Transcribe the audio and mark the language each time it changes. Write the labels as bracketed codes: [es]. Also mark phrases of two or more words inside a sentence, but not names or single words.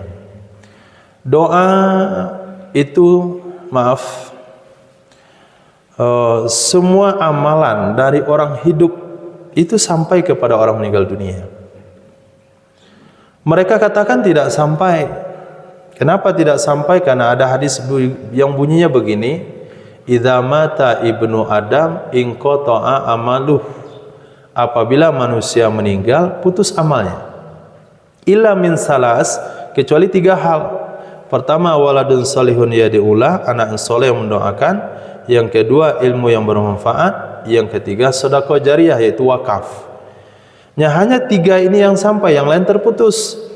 [id] Doa itu, semua amalan dari orang hidup itu sampai kepada orang meninggal dunia. Mereka katakan tidak sampai. Kenapa tidak sampai? Karena ada hadis yang bunyinya begini, [ar] إذا مات ابن آدم انقطع عمله. [id] Apabila manusia meninggal, putus amalnya. [ar] إلا من ثلاث, [id] kecuali 3 hal. Pertama, [ar] ولد صالح يدعو له, [id] anak soleh yang mendoakan. Yang kedua, ilmu yang bermanfaat. Yang ketiga, sedekah jariyah, yaitu wakaf. Hanya 3 ini yang sampai, yang lain terputus.